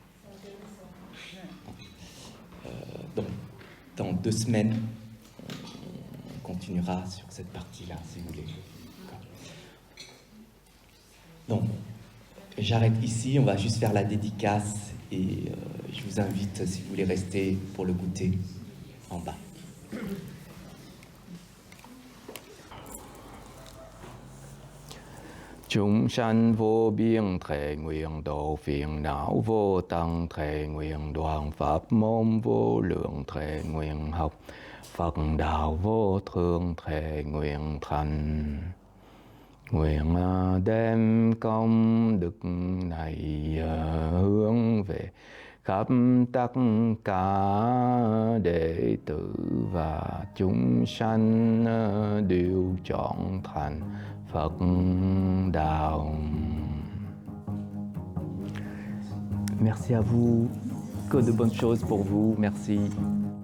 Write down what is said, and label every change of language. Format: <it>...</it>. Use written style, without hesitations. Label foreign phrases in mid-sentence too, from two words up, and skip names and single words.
<fr>Donc, dans 2 semaines, on continuera sur cette partie-là, si vous voulez. Donc, j'arrête ici, on va juste faire la dédicace et je vous invite, si vous voulez rester pour le goûter, en bas.</fr> <vi>Chúng sanh vô biên thệ nguyện độ phiền não vô tăng thệ nguyện đoàn pháp môn vô lượng thệ nguyện học Phật đạo vô thượng thệ nguyện thành. Nguyện đem công đức này hướng về khắp tất cả đệ tử và chúng sanh đều chọn thành Phật đạo.</vi> <fr>Merci à vous, que de bonnes choses pour vous, merci.</fr>